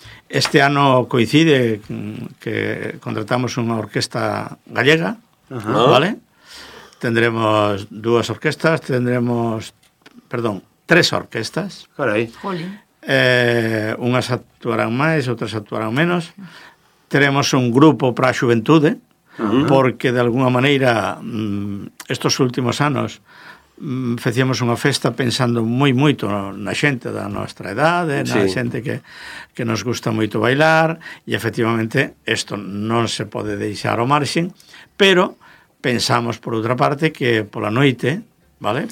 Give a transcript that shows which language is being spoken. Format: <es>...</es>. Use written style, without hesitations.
<gl>Este ano coincide que contratamos unha orquesta gallega, vale?</gl> <es>Tendremos tres orquestas.</es> <gl>Carai. Unhas actuarán máis, outras actuarán menos. Teremos un grupo para a xuventude, porque de alguna maneira estes últimos anos facíamos unha festa pensando moi moito na xente da nosa idade, na xente que nos gusta moito bailar, e efectivamente isto non se pode deixar ao marxen, pero pensamos por outra parte que pola noite, vale?</gl>